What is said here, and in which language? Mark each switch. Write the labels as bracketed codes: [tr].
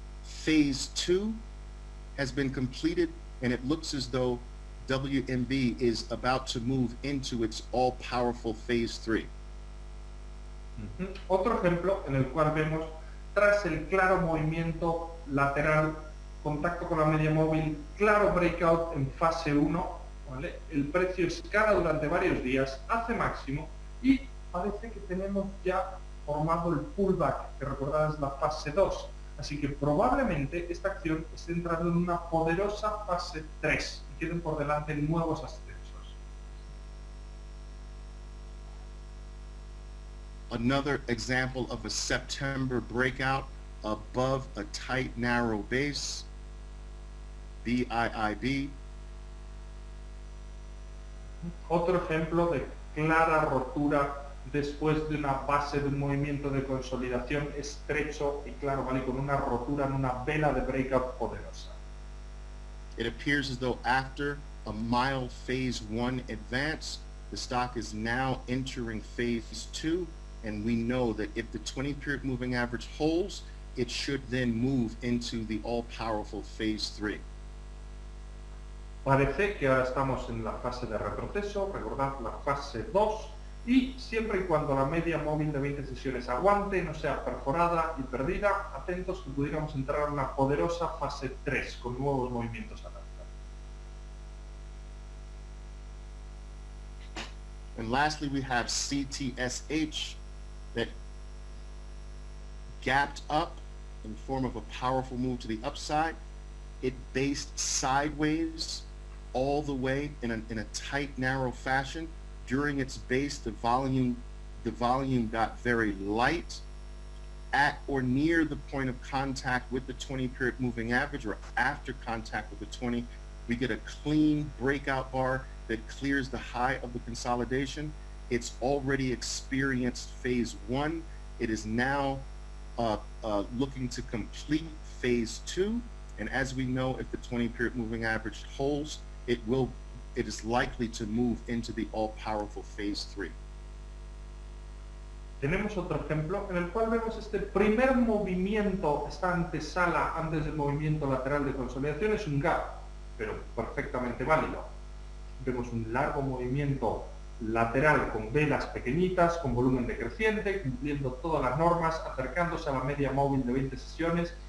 [en] Phase 2 has been completed, and it looks as though WMB is about to move into its all-powerful Phase 3. [es] Otro ejemplo en el cual vemos, tras el claro movimiento lateral, contacto con la media móvil, claro breakout en fase 1, ¿vale? El precio escala durante varios días, hace máximo y parece que tenemos ya formado el pullback, que recordad es la fase 2. Así que probablemente esta acción esté entrando en una poderosa fase 3 y queden por delante nuevos ascensos. [en] Another example of a September breakout above a tight, narrow base, BIIB. [es] Otro ejemplo de clara rotura después de una base de un movimiento de consolidación estrecho y claro, ¿vale? Con una rotura en una vela de breakout poderosa. [en] It appears as though after a mild phase 1 advance, the stock is now entering phase 2, and we know that if the 20-period moving average holds, it should then move into the all-powerful phase 3. [es] Parece que ahora estamos en la fase de retroceso, recordad la fase 2, y siempre y cuando la media móvil de 20 sesiones aguante, no sea perforada y perdida, atentos que pudiéramos entrar en una poderosa fase 3 con nuevos movimientos al alza. [en] And lastly, we have CTSH that gapped up in the form of a powerful move to the upside. It based sideways all the way in a tight, narrow fashion. During its base, the volume got very light at or near the point of contact with the 20-period moving average, or after contact with the 20, we get a clean breakout bar that clears the high of the consolidation. It's already experienced phase 1. It is now looking to complete phase 2. And as we know, if the 20-period moving average holds, it is likely to move into the all-powerful phase 3. [es] Tenemos otro ejemplo en el cual vemos este primer movimiento, esta antesala antes del movimiento lateral de consolidación, es un gap, pero perfectamente válido. Vemos un largo movimiento lateral con velas pequeñitas, con volumen decreciente, cumpliendo todas las normas, acercándose a la media móvil de 20 sesiones.